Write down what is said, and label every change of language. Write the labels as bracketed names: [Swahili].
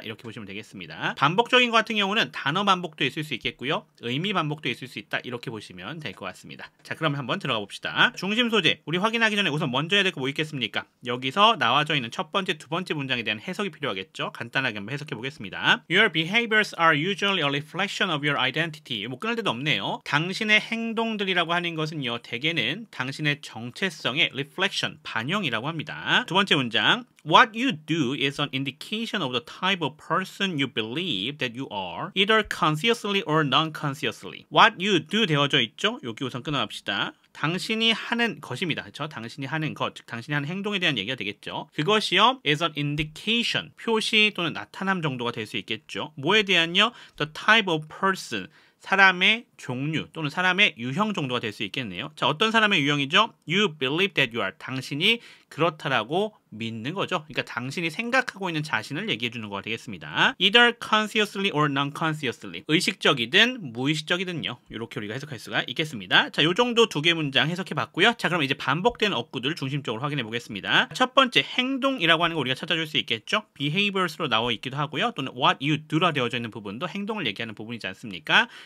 [Korean] 이렇게 보시면 되겠습니다. 반복적인 것 같은 경우는 단어 반복도 있을 수 있겠고요. 의미 반복도 있을 수 있다. 이렇게 보시면 될 것 같습니다. 자, 그럼 한번 들어가 봅시다. 중심 소재 우리 확인하기 전에 우선 먼저 해야 될 거 뭐 있겠습니까? 여기서 나와져 있는 첫 번째, 두 번째 문장에 대한 해석이 필요하겠죠. 간단하게 한번 해석해 보겠습니다. [English] Your behaviors are usually a reflection of your identity. [Korean] 뭐 끊을 데도 없네요. 당신의 행동들이라고 하는 것은요. 대개는 당신의 정체성의 reflection, 반영이라고 합니다. 두 번째 문장. [English] What you do is an indication of the type of person you believe that you are, either consciously or non-consciously. What you do [Korean] 되어져 있죠? 여기 우선 끊어갑시다. 당신이 하는 것입니다. 그렇죠? 당신이 하는 것, 즉 당신이 하는 행동에 대한 얘기가 되겠죠. 그것이요, [English] is an indication, [Korean] 표시 또는 나타남 정도가 될 수 있겠죠. 뭐에 대한요? [English] The type of person, [Korean] 사람의 종류 또는 사람의 유형 정도가 될 수 있겠네요. 자, 어떤 사람의 유형이죠? [English] You believe that you are. [Korean] 당신이 그렇다라고 믿는 거죠. 그러니까 당신이 생각하고 있는 자신을 얘기해 주는 거가 되겠습니다. [English] Either consciously or non-consciously. [Korean] 의식적이든 무의식적이든요. 이렇게 우리가 해석할 수가 있겠습니다. 자, 요 정도 두 개 문장 해석해 봤고요. 자, 그럼 이제 반복되는 어구들 중심적으로 확인해 보겠습니다. 첫 번째, 행동이라고 하는 거 우리가 찾아줄 수 있겠죠. behaviors로 나와 있기도 하고요. 또는 [English] what you do [Korean] 라 되어져 있는 부분도 행동을 얘기하는 부분이지 않습니까?